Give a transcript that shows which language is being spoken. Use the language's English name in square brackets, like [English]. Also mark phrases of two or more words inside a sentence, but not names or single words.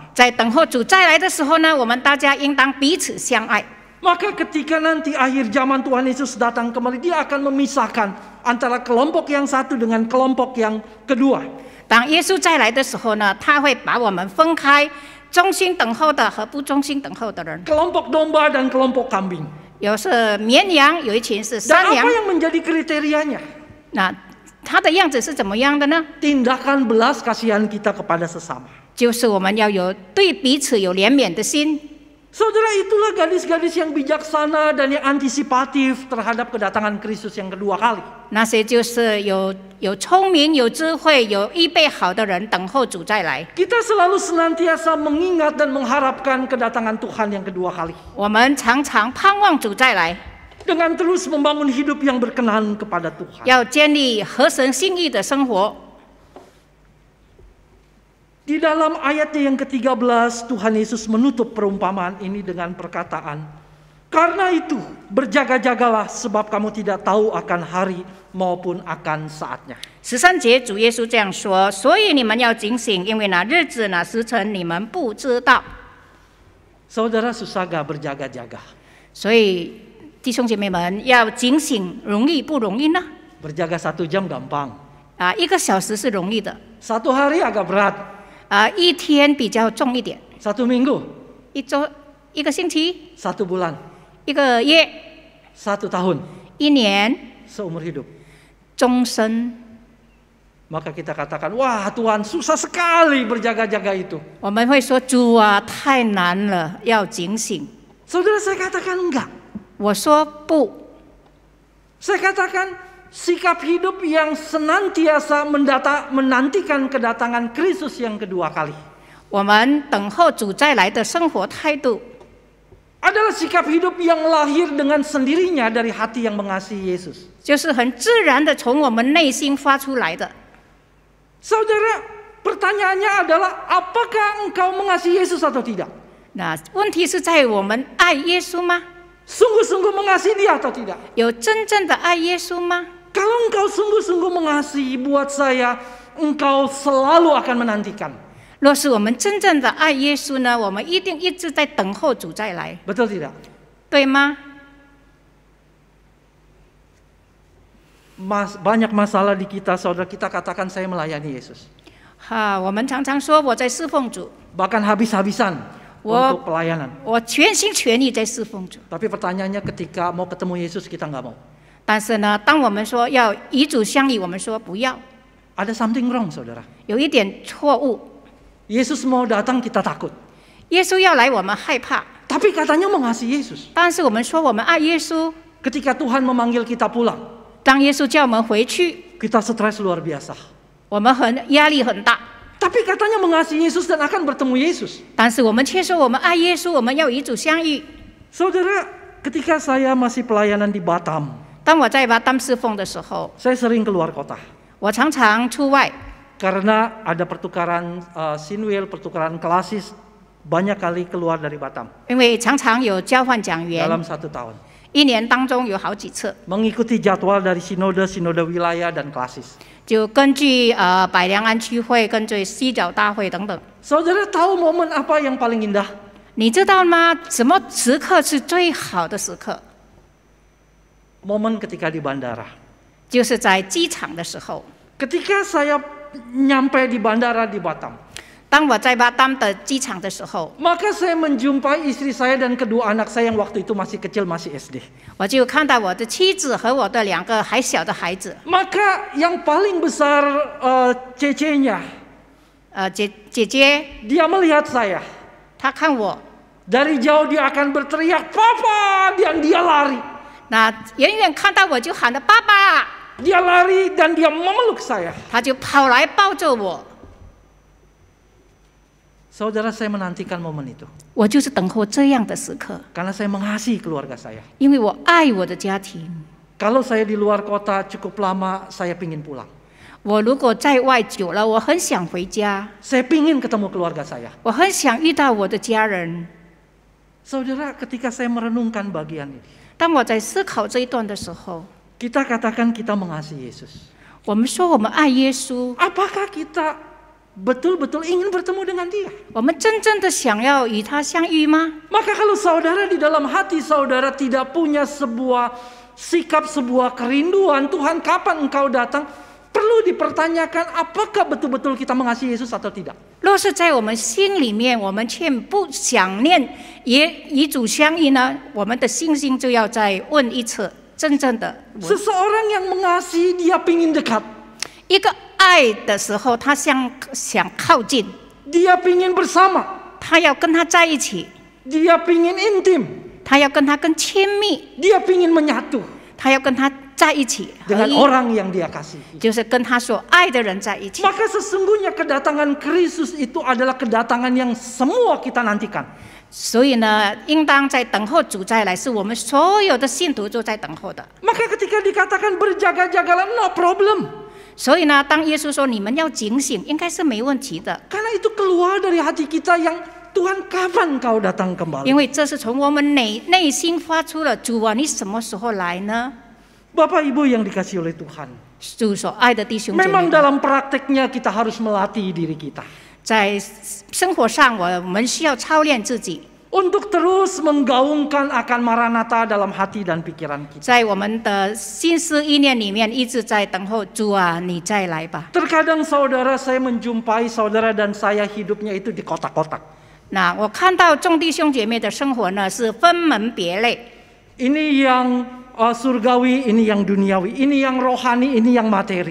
[Chinese] 在等候主再来的时候呢，我们大家应当彼此相爱。 [Indonesian] Maka ketika nanti akhir zaman Tuhan Yesus datang kembali, dia akan memisahkan antara kelompok yang satu dengan kelompok yang kedua. [Chinese] 当耶稣再来的时候呢，他会把我们分开，忠心等候的和不忠心等候的人。 [Indonesian] Kelompok domba dan kelompok kambing. [Chinese] 有是绵羊，有一群是 [Indonesian] Dan [Chinese] 山羊 [Indonesian] apa。yang menjadi kriterianya? [Chinese] 那它的样子是怎么样的呢？ [Indonesian] Tindakan belas kasihan kita kepada sesama. [Chinese] 就是我们要有对彼此有怜悯的心。 [Indonesian] Saudara, itulah gadis-gadis yang bijaksana dan yang antisipatif terhadap kedatangan Kristus yang kedua kali. [Chinese] 那些就是有聪明、有智慧、有预备好的人，等候主再来。 [Indonesian] Kita selalu senantiasa mengingat dan mengharapkan kedatangan Tuhan yang kedua kali. [Chinese] 我们常常盼望主再来， [Indonesian] Dengan terus membangun hidup yang berkenan kepada Tuhan. [Chinese] 要建立合神心意的生活。 [Indonesian] Di dalam ayatnya yang ke-13, Tuhan Yesus menutup perumpamaan ini dengan perkataan, "Karena itu berjaga-jagalah, sebab kamu tidak tahu akan hari maupun akan saatnya." [Chinese] 13 节，主耶稣这样说：“所以你们要警醒，因为那日子、那时辰你们不知道。” [Indonesian] Saudara, susah gak berjaga-jaga? [Chinese] 所以弟兄姐妹们要警醒，容易不容易呢？ [Indonesian] Berjaga 1 jam gampang. [Chinese] 1 个小时是容易的， [Indonesian] 1 hari agak berat, [Chinese] 1 天比较重一点， [Indonesian] 1 minggu, [Chinese] 1周、1个星期、 [Indonesian] 1 bulan, [Chinese] 1个月、 [Indonesian] 1 tahun, [Chinese] 1年、 [Indonesian] seumur hidup. [Chinese] 终身。 [Indonesian] Maka kita katakan, wah Tuhan susah sekali berjaga-jaga itu. [Chinese] 我们会说主啊，太难了，要警醒。 [Indonesian] Saudara, saya katakan enggak. [Chinese] 我说不， [Indonesian] Saya katakan sikap hidup yang senantiasa menantikan kedatangan Kristus yang kedua kali [Chinese] 我们等候主再来的生活态度， [Indonesian] adalah sikap hidup yang lahir dengan sendirinya dari hati yang mengasihi Yesus. [Chinese] 就是很自然的从我们内心发出来的。 [Indonesian] Saudara, pertanyaannya adalah apakah engkau mengasihi Yesus atau tidak? [Chinese] 那问题是在我们爱耶稣吗？ [Indonesian] Sungguh-sungguh mengasihi Dia atau tidak? [Chinese] 有真正的爱耶稣吗？ [Indonesian] Kalau engkau sungguh-sungguh mengasihi, buat saya, engkau selalu akan menantikan. [Chinese] 若是我们真正的爱耶稣呢，我们一定一直在等候主再来， [Indonesian] Betul tidak? [Chinese] 对吗？ [Indonesian] Banyak masalah di kita, saudara, kita katakan saya melayani Yesus. [Chinese] 我们常常说我在侍奉主， [Indonesian] Bahkan habis-habisan untuk pelayanan. [Chinese] 我全心全意在侍奉主。 [Indonesian] Tapi pertanyaannya ketika mau ketemu Yesus kita nggak mau. [Chinese] 但是呢，当我们说要与主相遇，我们说不要， [Indonesian] Ada [English] something wrong, [Indonesian] saudara. [Chinese] 有一点错误。 [Indonesian] Yesus mau datang kita takut. [Chinese] 耶稣要来，我们害怕， [Indonesian] Tapi katanya mengasihi Yesus. [Chinese] 但是我们说我们爱耶稣。 [Indonesian] Ketika Tuhan memanggil kita pulang, [Chinese] 当耶稣叫我们回去， [Indonesian] kita stres luar biasa. [Chinese] 我们压力很大。 [Indonesian] Tapi katanya mengasihi Yesus dan akan bertemu Yesus. [Chinese] 但是我们却说我们爱耶稣，我们要与主相遇。 [Indonesian] Saudara, ketika saya masih pelayanan di Batam, [Chinese] 当我在巴丹侍奉的时候， [Indonesian] saya sering keluar kota. [Chinese] 我常常出外， [Indonesian] Karena ada pertukaran sinwil, pertukaran klasis, banyak kali keluar dari Batam [Chinese] 因为常常有交换讲员， [Indonesian] dalam 1 tahun. [Chinese] 1 年当中有好几次， [Indonesian] Mengikuti jadwal dari sinode wilayah dan klasis. [Chinese] 就根据百良安区会、根据西角大会等等。 [Indonesian] Saudara tahu momen apa yang paling indah? [Chinese] 你知道吗？什么时刻是最好的时刻？ [Indonesian] Momen ketika di bandara. [Chinese] 就是在机场的时候。 [Indonesian] Ketika saya nyampe di bandara di Batam, [Chinese] 当我在巴丹的机场的时候， [Indonesian] maka saya menjumpai istri saya dan kedua anak saya yang waktu itu masih kecil, masih SD. [Chinese] 我就看到我的妻子和我的2个还小的孩子。 [Indonesian] Maka yang paling besar cecenya, [Chinese] 姐姐， [Indonesian] dia melihat saya. [Chinese] 她看我， [Indonesian] Dari jauh dia akan berteriak, "Papa!" Dan dia lari. [Chinese] 那远远看到我就喊了爸爸， [Indonesian] Dia lari dan dia memeluk saya. [Chinese] 她就跑来抱着我。 [Indonesian] Saudara, saya menantikan momen itu. [Chinese] 我就是等候这样的时刻， [Indonesian] Karena saya mengasihi keluarga saya. [Chinese] 因为我爱我的家庭。 [Indonesian] Kalau saya di luar kota cukup lama, saya pingin pulang. [Chinese] 我如果在外久了，我很想回家， [Indonesian] Saya pingin ketemu keluarga saya. [Chinese] 我很想遇到我的家人。 [Indonesian] Saudara, ketika saya merenungkan bagian ini, [Chinese] 当我在思考这一段的时候， [Indonesian] kita katakan kita mengasihi Yesus. [Chinese] 我们说我们爱耶稣， [Indonesian] Apakah kita betul-betul ingin bertemu dengan Dia? [Chinese] 我们真正的想要与他相遇吗？ [Indonesian] Maka kalau saudara di dalam hati saudara tidak punya sebuah sikap, sebuah kerinduan, Tuhan kapan engkau datang? Perlu dipertanyakan apakah betul-betul kita mengasihi Yesus atau tidak. [Chinese] 若是在我们心里面，我们却不想念与主相遇呢，我们的信心就要再问一次，真正的 [Indonesian] Seseorang yang mengasihi dia pingin dekat. [Chinese] 一个爱的时候，他想靠近， [Indonesian] Dia pingin bersama. [Chinese] 他要跟他在一起， [Indonesian] Dia pingin intim. [Chinese] 他要跟他更亲密， [Indonesian] Dia pingin menyatu [Chinese] 他要跟他在一起，合 [Indonesian] dengan [Chinese] 一， [Indonesian] orang yang dia kasihi. [Chinese] 就是跟他所爱的人在一起。 [Indonesian] Maka sesungguhnya kedatangan Kristus itu adalah kedatangan yang semua kita nantikan. [Chinese] 所以呢，应当在等候主再来，是我们所有的信徒都在等候的。 [Indonesian] Maka ketika dikatakan berjaga-jagalah, [English] no problem. [Chinese] 所以呢，当耶稣说你们要警醒，应该是没问题的， [Indonesian] Karena itu keluar dari hati kita yang Tuhan kapan kau datang [Chinese] 因 [Indonesian] kembali? [Chinese] 为这是从我们内心发出了。主啊，你什么时候来呢？ [Indonesian] Bapak Ibu yang dikasihi oleh Tuhan. [Chinese] 主所爱的弟兄姐 [Indonesian] Memang [Chinese] 妹们， [Indonesian] dalam prakteknya kita harus melatih diri kita. [Chinese] 在生活上，我们需要操练自己。 [Indonesian] untuk terus menggaungkan akan Maranatha dalam hati dan pikiran kita. [Chinese] 在我们的心思意念里面一直在等候主啊，你再来吧。 [Indonesian] Terkadang saudara saya menjumpai saudara dan saya hidupnya itu di kotak-kotak. [Chinese] 那我看到众弟兄姐妹的生活呢是分门别类， [Indonesian] Ini yang surgawi, ini yang duniawi, ini yang rohani, ini yang materi.